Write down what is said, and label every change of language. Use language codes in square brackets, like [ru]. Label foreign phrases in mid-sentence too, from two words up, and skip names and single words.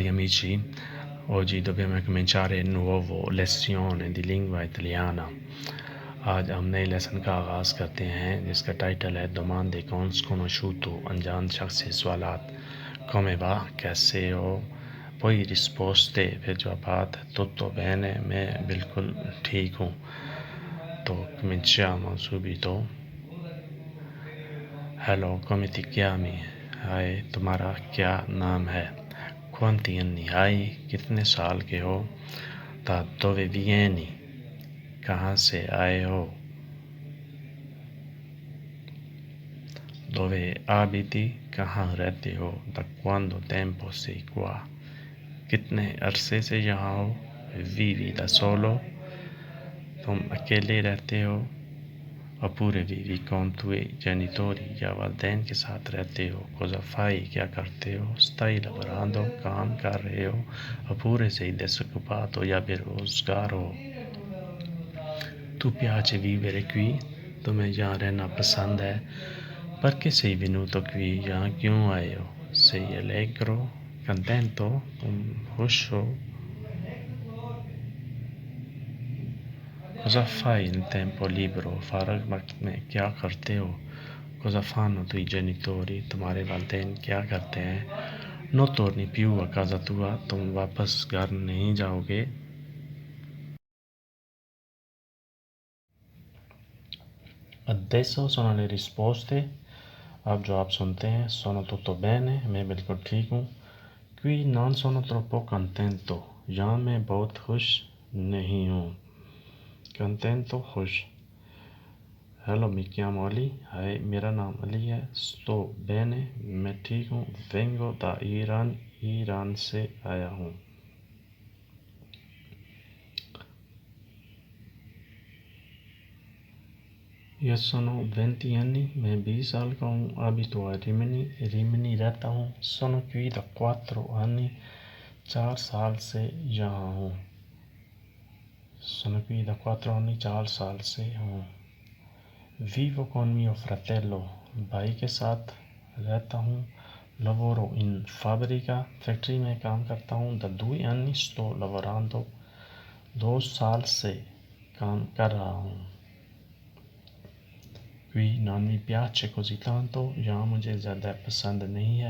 [it] amici, oggi dobbiamo cominciare una nuova lezione di lingua italiana। [ur] आज हम नए लेसन का आगाज़ करते हैं जिसका टाइटल है [it] domande con sconosciuto, [ur] अनजान शख्स से सवालात। [it] come va, [ur] कैसे हो, [it] poi risposte, [ur] फिर जवाबात, [it] tutto bene, [ur] मैं बिल्कुल ठीक हूँ। [it] तो cominciamo subito। हेलो, come ti chiami? [ur] हाय, तुम्हारा क्या नाम है? [it] quanti anni hai? [ur] कितने साल के हो? [it] da dove vieni? [ur] कहाँ से आए हो? [it] dove abiti? [ur] कहाँ रहते हो? [it] da quanto tempo sei qua? [ur] कितने अरसे से यहाँ हो? [it] vivi da solo? [ur] तुम अकेले रहते हो? [it] oppure vivi con tuoi genitori [ur] या वालिदैन के साथ रहते हो? [it] cosa fai? [ur] क्या करते हो? [it] stai lavorando? [ur] काम कर रहे हो? [it] oppure sei disoccupato [ur] या बेरोजगार हो? [it] tu piace vivere qui? [ur] तुम्हें यहाँ रहना पसंद है? [it] perché sei venuto qui? [ur] यहाँ क्यों आए हो? [it] sei allegro? contento? [ur] तुम खुश हो? [it] cosa fai in tempo libero? [ur] फारग वक्त में क्या करते हो? [it] cosa fanno tuoi genitori? [ur] तुम्हारे वालिदैन क्या करते हैं? [it] non torni più a casa tua? [ur] तुम वापस घर नहीं जाओगे? [it] adesso sono le risposte। [ur] अब जो आप सुनते हैं, [it] sono tutto bene, [ur] मैं बिल्कुल ठीक हूँ। [it] qui non sono troppo contento, [ur] यहाँ मैं बहुत खुश नहीं हूँ। [it] contento खुश। हेलो, मी chiamo Ali। [ur] हाय, मेरा नाम अली है। [it] sto bene, [ur] मैं ठीक हूँ। [it] vengo da [ur] ईरान, ईरान से आया हूँ। [it] io sono 20 anni, [ur] मैं 20 साल का हूँ। [it] abito a Rimini, [ur] रिमनी रहता हूँ। [it] sono qui da 4 anni, [ur] 4 साल से यहाँ हूँ। [it] sono qui da 4 anni, [ur] 4 साल से हूँ। [it] vivo con mio fratello, [ur] भाई के साथ रहता हूँ। [it] lavoro in fabbrica, [ur] फैक्ट्री में काम करता हूँ। [it] da 2 anni sto lavorando, [ur] 2 साल से काम कर रहा हूँ। [it] qui non mi piace così tanto, [ur] यहाँ मुझे ज़्यादा पसंद नहीं है।